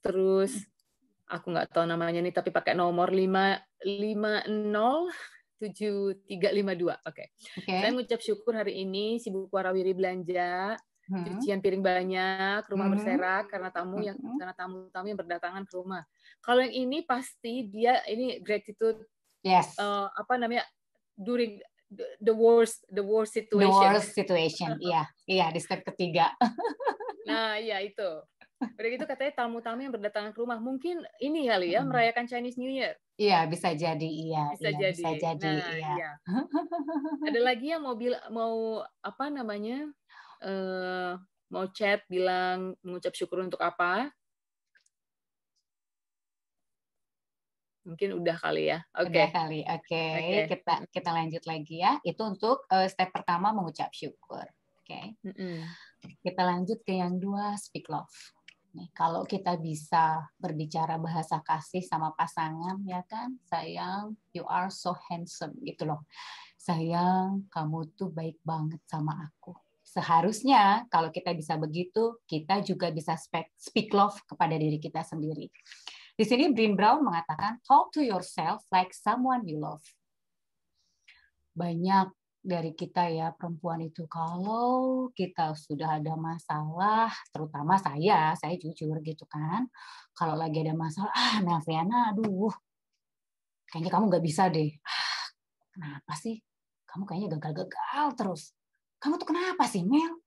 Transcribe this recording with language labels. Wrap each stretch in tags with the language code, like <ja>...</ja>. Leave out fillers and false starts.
<id>Terus aku nggak tahu namanya nih, tapi pakai nomor 5507352. Oke. Saya mengucap syukur hari ini sibuk warawiri belanja, cucian piring banyak, rumah berserak karena tamu yang berdatangan ke rumah. Kalau yang ini pasti dia ini gratitude. Apa namanya,</id> <en>during the worst situation. The worst situation,</en> <id>iya di step ketiga. Nah, iya itu. Udah gitu katanya tamu-tamu yang berdatangan ke rumah, mungkin ini kali ya merayakan Chinese New Year. Iya, bisa jadi, Bisa jadi. Nah, iya. Ada lagi yang mau apa namanya? Mau chat bilang mengucap syukur untuk apa? Mungkin udah kali ya. Udah kali. Oke. Kita lanjut lagi ya. Itu untuk step pertama mengucap syukur. Oke. Kita lanjut ke yang 2,</id> <en>speak love.</en> <id>Nih, kalau kita bisa berbicara bahasa kasih sama pasangan, ya kan, sayang,</id> <en>you are so handsome,</en> <id>gitu loh. Sayang, kamu tuh baik banget sama aku. Seharusnya kalau kita bisa begitu, kita juga bisa</id> <en>speak love</en> <id>kepada diri kita sendiri. Di sini Brené Brown mengatakan,</id> <en>talk to yourself like someone you love.</en> <id>Banyak dari kita ya perempuan itu, kalau kita sudah ada masalah, terutama saya jujur gitu kan, kalau lagi ada masalah, Melviana, aduh, kayaknya kamu nggak bisa deh. Kenapa sih? Kamu kayaknya gagal-gagal terus. Kamu tuh kenapa sih, Mel?</id>